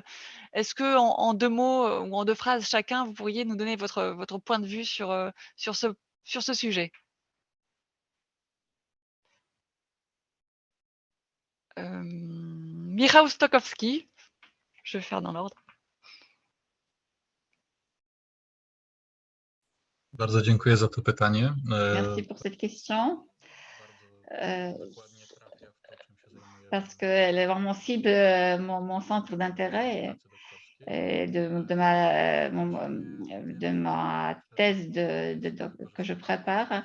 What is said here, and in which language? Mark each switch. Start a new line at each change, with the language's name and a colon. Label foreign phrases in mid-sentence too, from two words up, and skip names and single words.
French: Est-ce qu'en 2 mots ou en 2 phrases chacun, vous pourriez nous donner votre point de vue sur ce sujet? Michał Stokowski, je vais faire dans l'ordre.
Polish: Bardzo dziękuję za to pytanie.
French: Merci pour cette question. Parce qu'elle est vraiment cible mon centre d'intérêt de ma thèse que je prépare.